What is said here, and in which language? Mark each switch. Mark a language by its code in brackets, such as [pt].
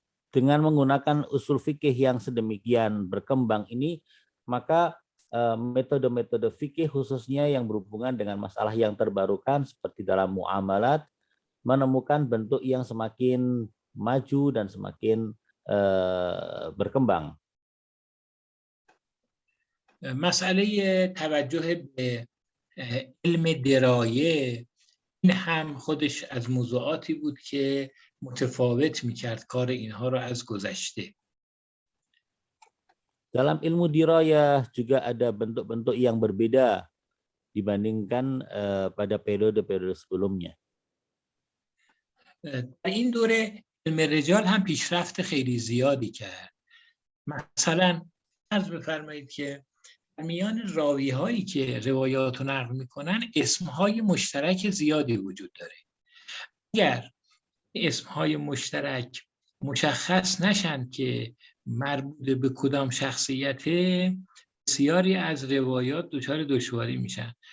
[id] Dengan menggunakan usul fikih yang sedemikian berkembang ini, maka metode-metode fikih khususnya yang berhubungan dengan masalah yang terbarukan seperti dalam muamalat menemukan bentuk yang semakin maju dan semakin berkembang. [fa] مسئله توجه به علم درایه این هم خودش از موضوعاتی بود که متفاوت میکرد کار اینها را از گذشته. [id] Dalam ilmu dirayah juga ada bentuk-bentuk yang berbeda dibandingkan pada periode-periode sebelumnya. [fa] در این دوره علم رجال هم پیشرفت خیلی زیادی کرد. مثلا عرض بفرمایید که در میان راوی هایی که روایات رو نقل میکنن اسمهای مشترک زیادی وجود داره. اگر اسمهای مشترک مشخص نشن که مربوط به کدام شخصیته، بسیاری از روایات دچار دشواری میشن.